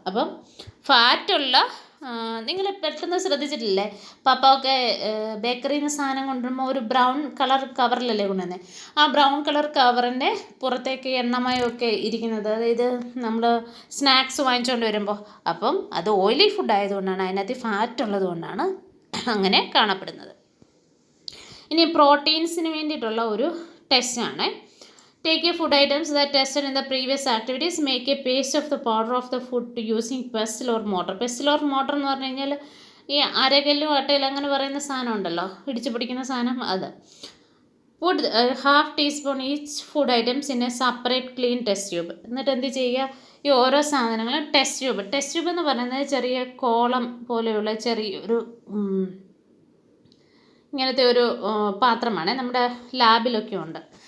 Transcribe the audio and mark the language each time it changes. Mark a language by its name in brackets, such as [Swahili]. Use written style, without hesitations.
[Malayalam] അപ്പം ഫാറ്റുള്ള, നിങ്ങൾ പെട്ടെന്ന് ശ്രദ്ധിച്ചിട്ടില്ലേ, പപ്പയൊക്കെ ബേക്കറിയിൽ നിന്ന് സാധനം കൊണ്ടുവരുമ്പോൾ ഒരു ബ്രൗൺ കളർ കവറിലല്ലേ കൊണ്ടുവന്നത്, ആ ബ്രൗൺ കളർ കവറിൻ്റെ പുറത്തേക്ക് എണ്ണമയമൊക്കെ ഇരിക്കുന്നത്, അതായത് നമ്മൾ സ്നാക്സ് വാങ്ങിച്ചുകൊണ്ട് വരുമ്പോൾ. അപ്പം അത് ഓയിലി ഫുഡ് ആയതുകൊണ്ടാണ്, അതിനകത്ത് ഫാറ്റ് ഉള്ളത് കൊണ്ടാണ് അങ്ങനെ കാണപ്പെടുന്നത്. ഇനി പ്രോട്ടീൻസിന് വേണ്ടിയിട്ടുള്ള ഒരു ടെസ്റ്റാണ്. [English] Take a food items that tested in the previous activities. Make a paste of the powder of the food using pestle or mortar. [Malayalam] Pestle or mortar എന്ന് പറഞ്ഞു കഴിഞ്ഞാൽ ഈ അരകല്ലും അട്ടയിലും അങ്ങനെ പറയുന്ന സാധനം ഉണ്ടല്ലോ, ഇടിച്ചു പിടിക്കുന്ന സാധനം, അത്. [English] Put half teaspoon each food items in a separate clean test tube. [Malayalam] എന്നിട്ട് എന്ത് ചെയ്യുക, ഈ ഓരോ സാധനങ്ങളും ടെസ്റ്റ് ട്യൂബ് എന്ന് പറയുന്നത് ചെറിയ കോളം പോലെയുള്ള ചെറിയൊരു ഇങ്ങനത്തെ ഒരു പാത്രമാണ്, നമ്മുടെ ലാബിലൊക്കെ ഉണ്ട്.